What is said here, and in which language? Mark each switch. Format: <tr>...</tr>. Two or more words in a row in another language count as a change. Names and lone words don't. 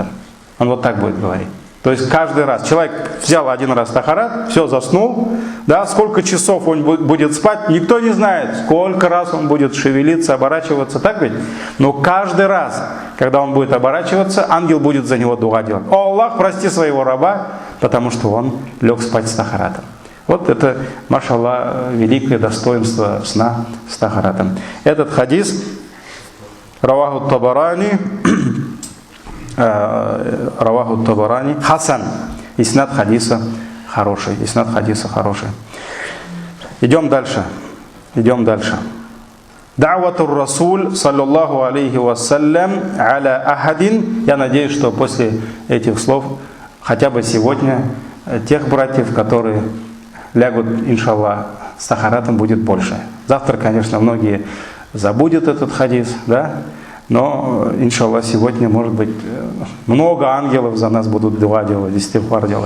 <ru>Он вот так будет говорить. То есть каждый раз человек взял один раз тахарат, все, заснул, да, сколько часов он будет спать, никто не знает, сколько раз он будет шевелиться, оборачиваться, так ведь? Но каждый раз, когда он будет оборачиваться, ангел будет за него дуа делать: «О Аллах, прости своего раба», потому что он лег спать с тахаратом. Вот это, машаллах, великое достоинство сна с тахаратом. Этот хадис раваху Табарани хасан. Иснад хадиса хороший. Идем дальше.</ru> <ar>دعوة الرسول صلى الله عليه وسلم على أحد.</ar> <ru>Я надеюсь, что после этих слов хотя бы сегодня тех братьев, которые лягут, иншаллах, с тахаратом, будет больше. Завтра, конечно, многие забудут этот хадис, да? Но, иншаллах, сегодня, может быть, много ангелов за нас будут дуа делать, истигфар делать.</ru>